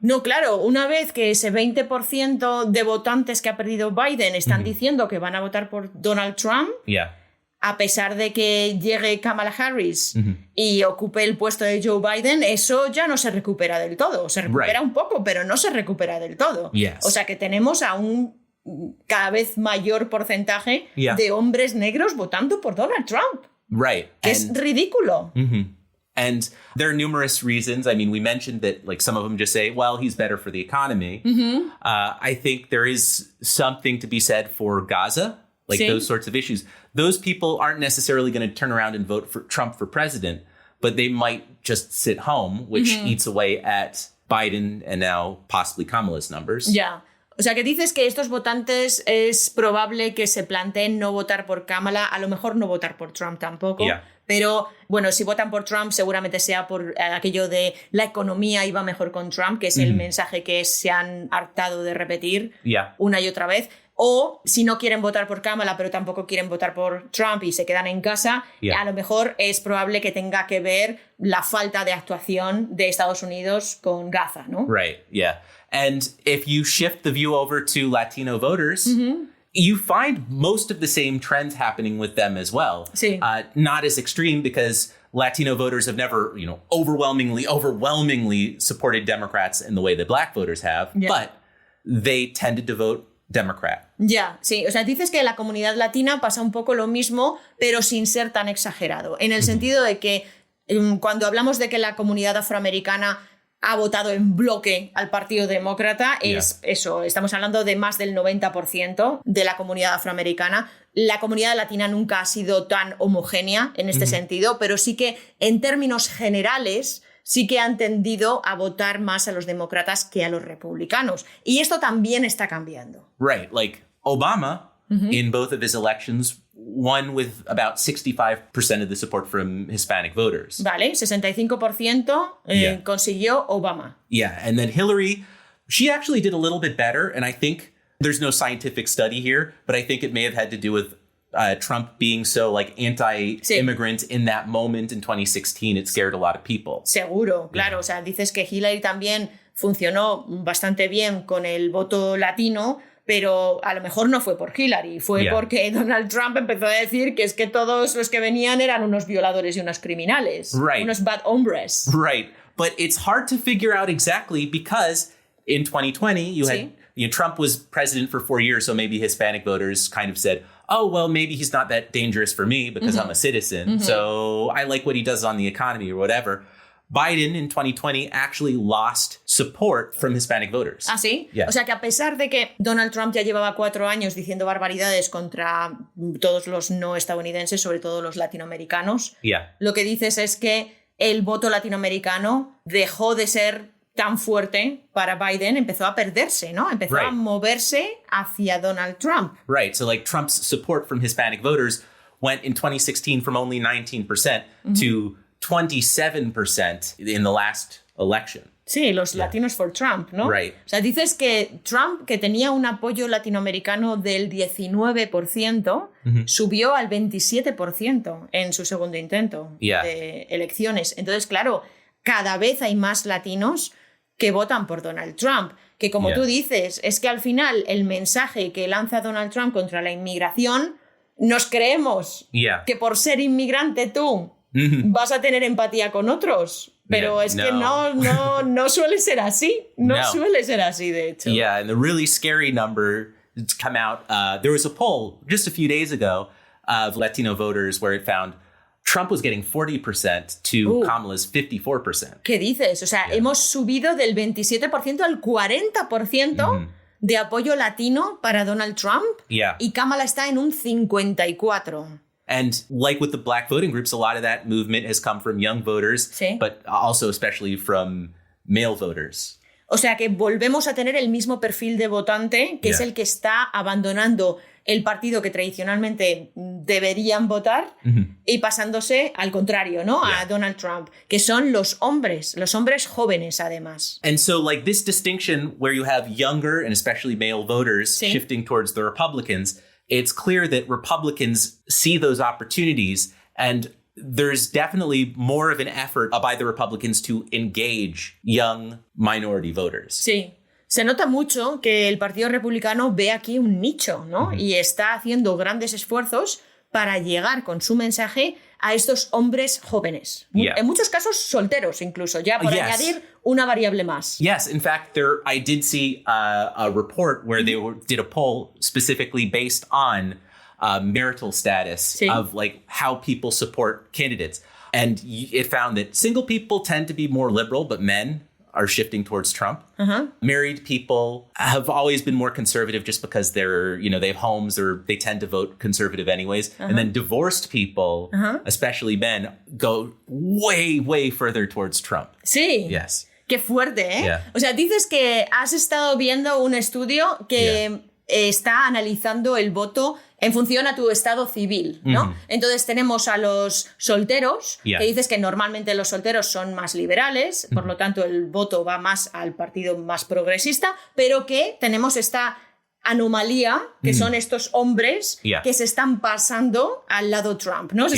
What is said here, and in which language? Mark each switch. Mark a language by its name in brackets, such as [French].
[Spanish] No, claro, una vez que ese 20% de votantes que ha perdido Biden están diciendo que van a votar por Donald Trump, a pesar de que llegue Kamala Harris y ocupe el puesto de Joe Biden, eso ya no se recupera del todo. Se recupera un poco, pero no se recupera del todo. [English] Yes. [Spanish] O sea que tenemos a un cada vez mayor porcentaje de hombres negros votando por Donald Trump. [English] Right. [Spanish] Que es ridículo. [English] And there are numerous reasons. I mean, we mentioned that like some of them just say, well, he's better for the economy. I think there is something to be said for Gaza, like those sorts of issues. Those people aren't necessarily going to turn around and vote for Trump for president, but they might just sit home, which eats away at Biden and now possibly Kamala's numbers. [Spanish] Ya. O sea, que dices que estos votantes es probable que se planteen no votar por Kamala, a lo mejor no votar por Trump tampoco. Pero, bueno, si votan por Trump seguramente sea por aquello de la economía iba mejor con Trump, que es el mensaje que se han hartado de repetir una y otra vez. O si no quieren votar por Kamala, pero tampoco quieren votar por Trump y se quedan en casa, a lo mejor es probable que tenga que ver la falta de actuación de Estados Unidos con Gaza, ¿no? [English] Right, yeah. And if you shift the view over to Latino voters, you find most of the same trends happening with them as well. [Spanish] Sí. [English] Not as extreme because Latino voters have never, you know, overwhelmingly supported Democrats in the way that black voters have, but they tended to vote Democrat. [Spanish] Ya, sí. O sea, dices que en la comunidad latina pasa un poco lo mismo, pero sin ser tan exagerado. En el sentido de que cuando hablamos de que la comunidad afroamericana ha votado en bloque al Partido Demócrata, es eso, estamos hablando de más del 90% de la comunidad afroamericana. La comunidad latina nunca ha sido tan homogénea en este sentido, pero sí que en términos generales sí que han tendido a votar más a los demócratas que a los republicanos. Y esto también está cambiando. [English] Right, like Obama, in both of his elections, won with about 65% of the support from Hispanic voters. [Spanish] Vale, 65% consiguió Obama. [English] Yeah, and then Hillary, she actually did a little bit better, and I think There's no scientific study here, but I think it may have had to do with Trump being so like anti-immigrant in that moment in 2016. It scared a lot of people. [Spanish] Seguro, claro. O sea, dices que Hillary también funcionó bastante bien con el voto latino, pero a lo mejor no fue por Hillary, fue porque Donald Trump empezó a decir que es que todos los que venían eran unos violadores y unos criminales, unos bad hombres. [English] Right, but it's hard to figure out exactly because in 2020 you had Trump was president for 4 years, so maybe Hispanic voters kind of said, oh, well, maybe he's not that dangerous for me because I'm a citizen, so I like what he does on the economy or whatever. Biden in 2020 actually lost support from Hispanic voters. [Spanish] ¿Ah, sí? [English] Yeah. [Spanish] O sea que a pesar de que Donald Trump ya llevaba 4 años diciendo barbaridades contra todos los no estadounidenses, sobre todo los latinoamericanos, lo que dices es que el voto latinoamericano dejó de ser tan fuerte para Biden, empezó a perderse, ¿no? Empezó a moverse hacia Donald Trump. [English] Right, so like Trump's support from Hispanic voters went in 2016 from only 19% to 27% in the last election. [Spanish] Sí, los Latinos for Trump, ¿no? [English] Right. [Spanish] O sea, dices que Trump, que tenía un apoyo latinoamericano del 19%, subió al 27% en su segundo intento de elecciones. Entonces, claro, cada vez hay más latinos que votan por Donald Trump. Que como tú dices, es que al final el mensaje que lanza Donald Trump contra la inmigración, nos creemos que por ser inmigrante tú vas a tener empatía con otros. Pero es que no suele ser así. No suele ser así, de hecho. [English] Yeah, and the really scary number that's come out, there was a poll just a few days ago of Latino voters where it found Trump was getting 40% to Kamala's 54%. [Spanish] ¿Qué dices? O sea, hemos subido del 27% al 40% de apoyo latino para Donald Trump. Y Kamala está en un 54%. [English] And like with the black voting groups, a lot of that movement has come from young voters, but also especially from male voters. [Spanish] O sea que volvemos a tener el mismo perfil de votante, que es el que está abandonando el partido que tradicionalmente deberían votar y pasándose al contrario, ¿no? A Donald Trump, que son los hombres jóvenes además. [English] And so like this distinction where you have younger and especially male voters shifting towards the Republicans, it's clear that Republicans see those opportunities, and there's definitely more of an effort by the Republicans to engage young minority voters. [Spanish] Sí. Se nota mucho que el Partido Republicano ve aquí un nicho, ¿no? Y está haciendo grandes esfuerzos para llegar con su mensaje a estos hombres jóvenes. En muchos casos solteros incluso, ya por añadir una variable más. [English] Yes, in fact, I did see a report where they did a poll specifically based on marital status of like how people support candidates. And it found that single people tend to be more liberal, but men are shifting towards Trump. Married people have always been more conservative just because they're, they have homes or they tend to vote conservative anyways. And then divorced people, especially men, go way, way further towards Trump. [Spanish] Sí. [English] Yes. [Spanish] Qué fuerte, ¿eh? [English] Yeah. [Spanish] O sea, dices que has estado viendo un estudio que está analizando el voto en función a tu estado civil, ¿no? Entonces tenemos a los solteros, que dices que normalmente los solteros son más liberales, por lo tanto el voto va más al partido más progresista, pero que tenemos esta anomalía, que son estos hombres que se están pasando al lado Trump, ¿no?